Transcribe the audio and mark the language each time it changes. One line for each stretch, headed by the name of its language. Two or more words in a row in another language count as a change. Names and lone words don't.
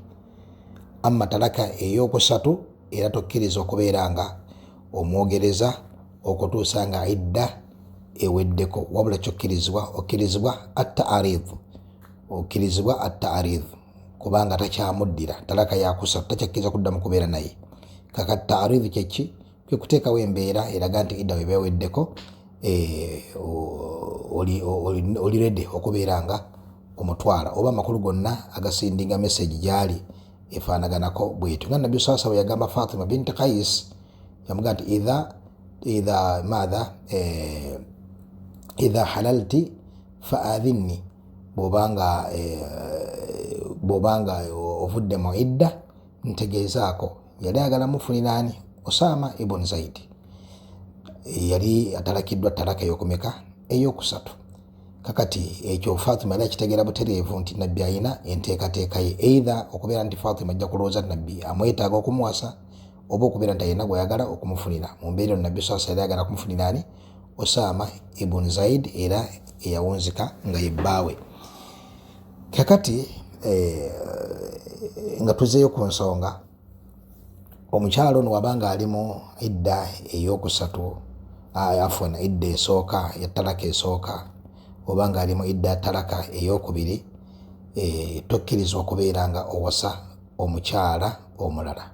Ganda: Amma talaka eyokusatu era tokkirizwa okubeera nga omwogereza okutuusa nga idda eweddeko, wabula okkirizibwa at-ta'aridh, okkirizibwa at-ta'aridh, kubanga takyamuddira talaka yakusatu, takyakkiriza kuddamu kubeera naye. Kaka ta'aridh kyeki? Kwe kuteekawo embeera eraga nti idda weba eweddeko, oli ready okubeera nga omutwala, oba amakulu gonna agasindinga message gyali efaanaganako bwetyo. Nga Nabbi
Arabic: صلى الله عليه وسلم
Ganda: yagamba Fatima binti Qais, yamugamba nti
Arabic: إذا حللت فآذنيني,
Ganda: bw'obanga ovudde mu idda ntegeezaako. Yali ayagala mufunira ani? Osama ibn Zaid. Yali atalakiddwa talaka eyokumeka? Eyokusatu. Kakati ekyo Fatima yali akitegeera butereevu nti Nabbi ayina enteekateeka ye, either okubeera nti Fatima ajja kulowooza nti Nabbi amwetaaga okumuwasa, oba okubeera nti ayina gw'ayagala okumufunira. Mu mbeera eno Nabbi
Arabic: صلى الله عليه وسلم
Ganda: yali ayagala kumufunira ani? Osama ibn Zaid, era eyawunzika nga ye bbaawe. Kakati nga tuzeeyo ku nsonga, omukyalo ono wabanga ali mu idda eyokusatu, idda esooka ya talaka esooka, obanga ali mu idda talaka eyokubiri, tokkirizwa okubeera nga owasa omukyala omulala.